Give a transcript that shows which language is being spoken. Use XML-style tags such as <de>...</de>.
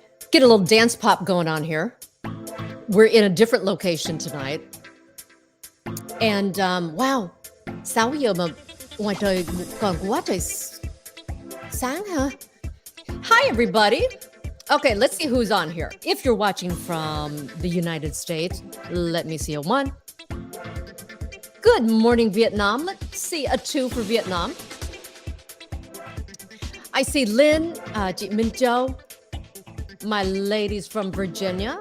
<en>Get a little dance pop going on here. We're in a different location tonight. And wow,</en> <vi>6 giờ mà ngoài trời còn quá trời sáng hả?</vi> <en>Hi everybody. Okay, let's see who's on here. If you're watching from the United States, let me see a 1. Good morning, Vietnam. Let's see a 2 for Vietnam. I see Lynn, chị Minh Châu, my ladies from Virginia.</en>